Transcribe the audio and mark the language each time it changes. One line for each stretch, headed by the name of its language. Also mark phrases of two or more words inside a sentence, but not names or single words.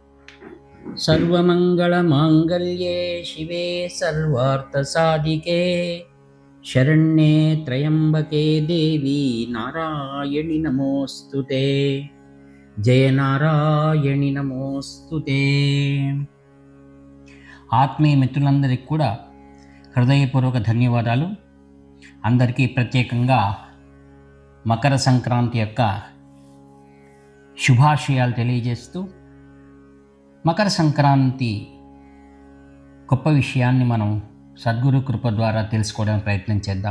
Sanskrit: सर्वमङ्गलमाङ्गल्ये शिवे सर्वार्थसाधिके शरण्ये त्र्यम्बके देवी नारायणि नमोऽस्तुते। जय नारायणि नमोऽस्तुते।
Telugu: ఆత్మీయ మిత్రులందరికీ కూడా హృదయపూర్వక ధన్యవాదాలు. అందరికీ ప్రత్యేకంగా మకర సంక్రాంతి యొక్క శుభాశయాలు తెలియజేస్తూ మకర సంక్రాంతి గొప్ప విషయాన్ని మనం సద్గురు కృప ద్వారా తెలుసుకోవడానికి ప్రయత్నం చేద్దాం.